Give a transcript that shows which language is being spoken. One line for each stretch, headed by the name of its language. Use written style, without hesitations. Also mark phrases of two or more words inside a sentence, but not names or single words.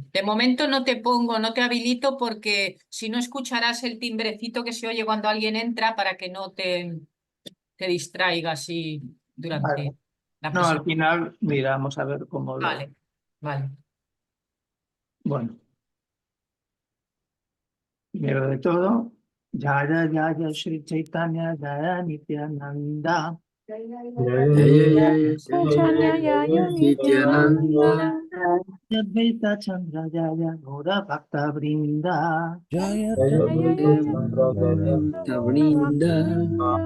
Spanish: De momento no te pongo, no te habilito porque si no escucharás el timbrecito que se oye cuando alguien entra para que no te distraiga así Vale. durante la No, al presentación. final miramos a ver cómo lo... Vale, vale. Bueno, primero de todo,
Bangla: জয় জয় শ্রী চৈতন্য জয় নিত্যানন্দ. জয় জয় জয় জয় নিত্যানন্দ অদ্বৈত চন্দ্র জয় গৌর ভক্ত বৃন্দ. জয় জয় জয় বৃন্দ